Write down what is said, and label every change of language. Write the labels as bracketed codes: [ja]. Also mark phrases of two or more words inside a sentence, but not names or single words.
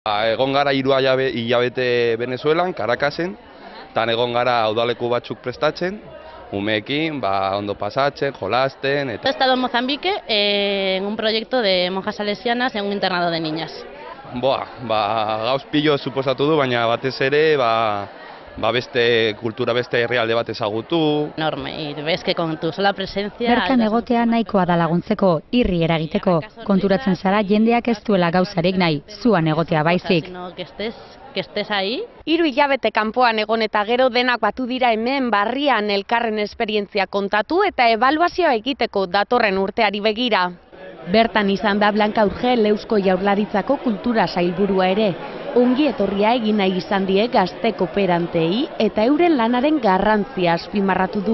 [eu] Egon gara 3 hilabete Venezuelan, Caracasen, eta egon gara udaleku batzuk prestatzen, umeekin, ondo pasatzen, jolasten. [es] He estado en Mozambique en un proyecto de monjas salesianas en un internado de niñas. [eu] Gauz pilo suposatu du, baina batez ere, beste kultura, beste herrialde bat ezagutu. [es] Enorme, y ves que con tu sola presencia... [eu] Bertan egotea nahikoa da laguntzeko, irri eragiteko. Konturatzen zara jendeak ez duela gauzarik nahi, zuan egotea baizik. [es] Que estés ahí. [eu] 3 hilabete kanpoan egon eta gero denak batu dira hemen barrian elkarren esperientzia kontatu eta ebaluazioa egiteko datorren urteari begira. Bertan izan da Blanca Urgel Eusko Jaurlaritzako kultura sailburua ere. Ongi etorria egin nahi izan die gazte kooperantei eta euren lanaren garrantzia azpimarratu du.